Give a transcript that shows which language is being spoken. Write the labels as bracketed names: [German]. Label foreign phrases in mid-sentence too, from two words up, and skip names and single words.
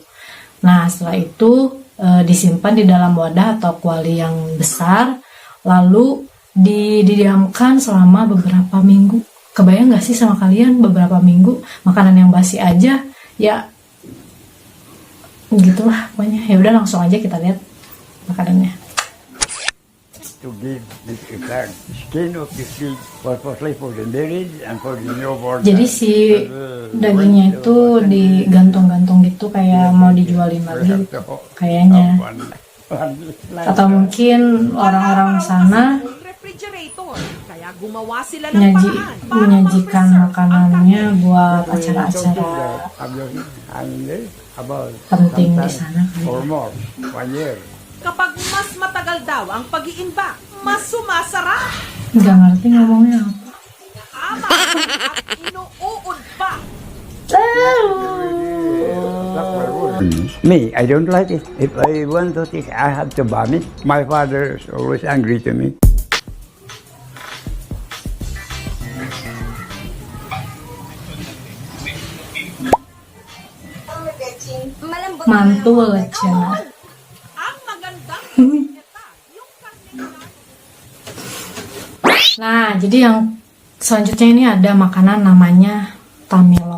[Indonesian] Nah, setelah itu disimpan di dalam wadah atau kuali yang besar, lalu didiamkan selama beberapa minggu. Kebayang gak sih sama kalian beberapa minggu makanan yang basi aja? Ya gitulah pokoknya. Ya udah, langsung aja kita lihat makanannya. [English] To give the skin of the pig purposely for the marriage and for the newborn. [Indonesian] Jadi si dagingnya itu digantung-gantung gitu kayak mau dijualin lagi kayaknya. Atau mungkin orang-orang sana menyajikan makanannya buat acara-acara penting di sana. [Filipino] Kapag mas matagal daw ang pag-iimbak, mas sumasarap. [Indonesian] Nggak ngerti ngomongnya apa. [Filipino] Ama at inuud pa. [English] Me, I don't like it. If I want to take, I have to vomit. My father is always angry to me. [Indonesian] Mantul cina. Nah, jadi yang selanjutnya ini ada makanan namanya tamilok.